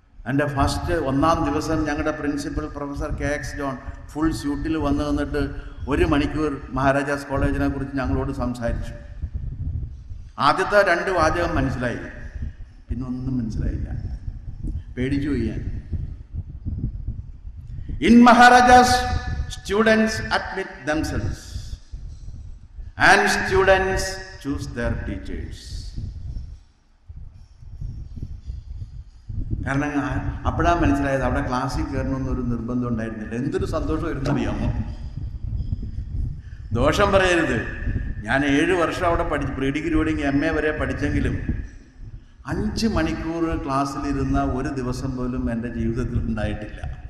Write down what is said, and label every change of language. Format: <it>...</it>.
<ml>എൻ്റെ ഫസ്റ്റ് 1-ാം ദിവസം ഞങ്ങളുടെ principal professor KX John full സ്യൂട്ടിൽ വന്നു നിന്നിട്ട് 1 മണിക്കൂർ മഹാരാജാസ് കോളേജിനെ കുറിച്ച് ഞങ്ങളോട് സംസാരിച്ചു. ആദ്യത്തെ 2 വാചകം മനസ്സിലായി, പിന്നെ ഒന്നും മനസ്സിലായില്ല. പേടിച്ചു പോയി ഞാൻ.</ml> <en>In Maharajas, students admit themselves and students choose their teachers.</en> <ml>കാരണം അപ്പോഴാണ് മനസ്സിലായത് അവിടെ ക്ലാസ്സിൽ കയറണമെന്നൊരു നിർബന്ധം ഉണ്ടായിരുന്നില്ല. എന്തൊരു സന്തോഷമായിരുന്നു അറിയാമോ? ദോഷം പറയരുത്, ഞാൻ 7 വർഷം അവിടെ പഠിച്ചു, പ്രീ ഡിഗ്രി തുടങ്ങി MA വരെ പഠിച്ചെങ്കിലും 5 മണിക്കൂർ ക്ലാസ്സിലിരുന്ന ഒരു ദിവസം പോലും എൻ്റെ ജീവിതത്തിൽ ഉണ്ടായിട്ടില്ല.</ml>